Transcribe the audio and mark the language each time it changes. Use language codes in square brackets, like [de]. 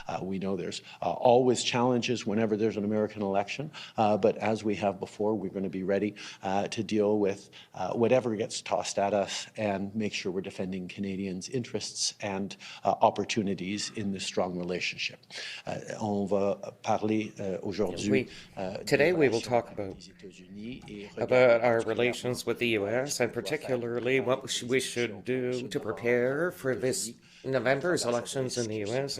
[en] We know there's always challenges whenever there's an American election, but as we have before, we're going to be ready to deal with whatever gets tossed at us and make sure we're defending Canadians' interests and opportunities in this strong relationship. [fr] On va parler aujourd'hui. [en] Today we will talk about our relations with the U.S. and particularly what we should do to prepare for this November's elections in the U.S.